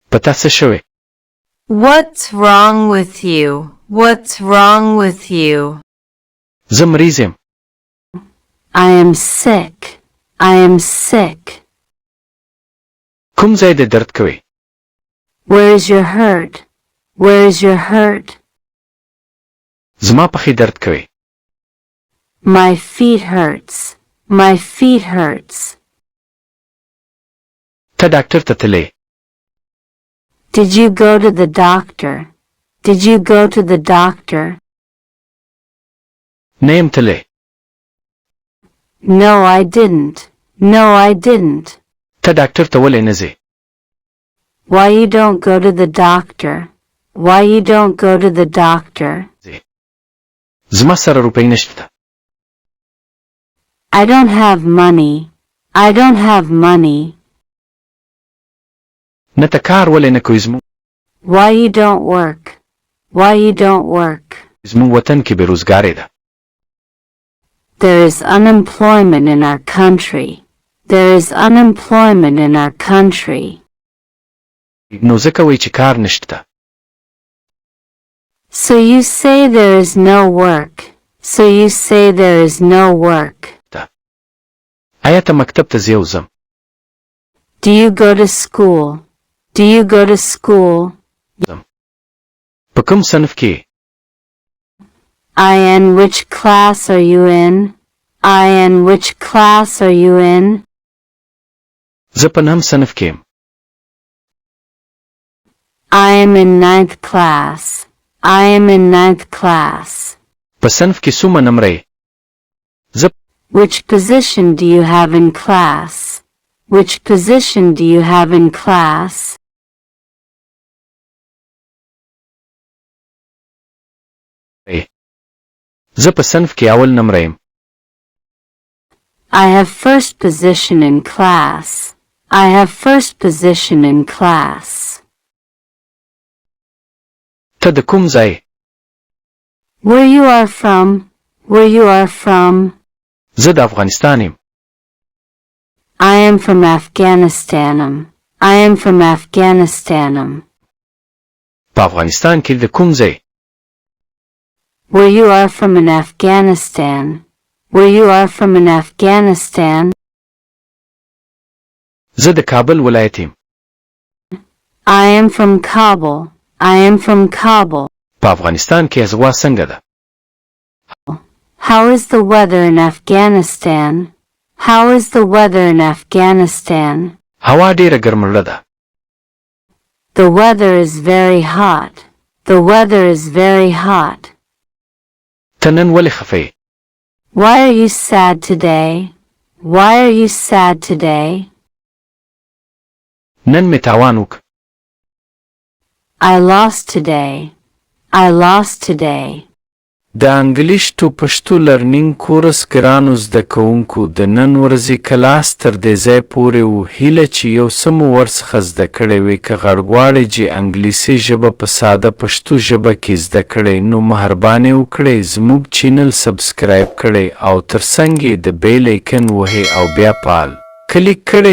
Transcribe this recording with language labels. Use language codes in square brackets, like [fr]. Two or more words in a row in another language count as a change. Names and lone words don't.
[ps] پتا څه شوی؟ [en] What's wrong with you? What's wrong with you? [ps] زه مریض یم. [en] I am sick. I am sick. [ps] کوم ځای دې درد کوي؟ [en] Where is your hurt? Where is your hurt? [ps] زما پښې درد کوي. [en] My feet hurts. My feet hurts. [ps] ته ډاکټر ته تللی؟ [en] Did you go to the doctor? Did you go to the doctor? [ps] نه یم تللی. [en] No, I didn't. No, I didn't. [ps] ته ډاکټر ته ولې نه ځې؟ [en] Why you don't go to the doctor? Why you don't go to the doctor? [ps] زما سره روپۍ نشته. [en] I don't have money. I don't have money. [ps] نه ته کار ولې نه کوې زموږ؟ [en] Why you don't work? Why you don't work? [ps] زموږ وطن کې بېروزګاري ده. [en] There is unemployment in our country. There is unemployment in our country. [ps] نو ځکه وایي چې کار نشته. [en] So you say there is no work. So you say there is no work. [ps] آیا ته مکتب ته ځې او ځم؟ [en] Do you go to school? Do you go to school? [ps] په کوم صنف کې؟ [en] In which class are you in? In which class are you in? [ps] زه په 9 صنف کې یم. [en] I am in 9th class. I am in 9th class. [ps] په صنف کې څومره نمره یې؟ زه [en] Which position do you have in class? Which position do you have in class? [ps] زه په صنف کې اول نمره یم. [en] I have first position in class. I have first position in class. [ps] ته د کوم ځای؟ [en] Where you are from? Where you are from? [ps] زه د افغانستان یم. [en] I am from Afghanistan. I am from Afghanistan. [ps] په افغانستان کې د کوم ځای؟ [en] Where you are from in Afghanistan. Where you are from in Afghanistan. [ps] زه د کابل ولایت یم. [en] I am from Kabul. I am from Kabul. [ps] په افغانستان کې هوا څنګه ده؟ [en] How is the weather in Afghanistan? How is the weather in Afghanistan? [ps] هوا ډیره ګرمه ده. [en] The weather is very hot. The weather is very hot. [ps] ته نن ولې خفه یې؟ [en] Why are you sad today? Why are you sad today? [ps] نن مې تاوان وکړ. [en] I lost today. I lost today. [ps] د [en] English to Pashto learning course [ps] ګرانو زده کوونکو د نن ورځې کلاس تر دې ځای پورې و. هیله چې یو څه مو ورڅخه زده کړی وي. که غواړئ چې انګلیسي ژبه په ساده پښتو ژبه کې زده کړئ نو مهرباني وکړئ زموږ چینل سبسکرایب کړئ او ترڅنګ یې د [en] bell icon [ps] وهئ او بیا پال کلیک کړئ.